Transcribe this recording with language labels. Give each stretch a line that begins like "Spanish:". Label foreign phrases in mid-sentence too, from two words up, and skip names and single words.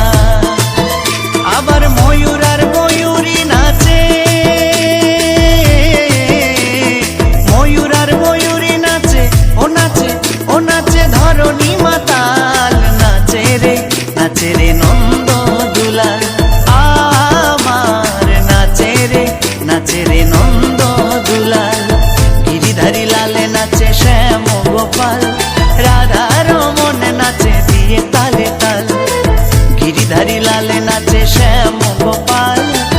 Bangla: আবার ময়ূর আর ময়ূরী নাচে, ময়ূর আর ময়ূরী নাচে, ও নাচে ধরণী মাতাল। নাচে রে নন্দ দুলাল, আমার নাচে রে নন্দ দুলাল।
Hindi: गिरिधारी लाल नाचे श्याम गोपाल, राधा रमन नाचे दिए ताले ताल। गिरिधारी लाल नाचे श्याम गोपाल,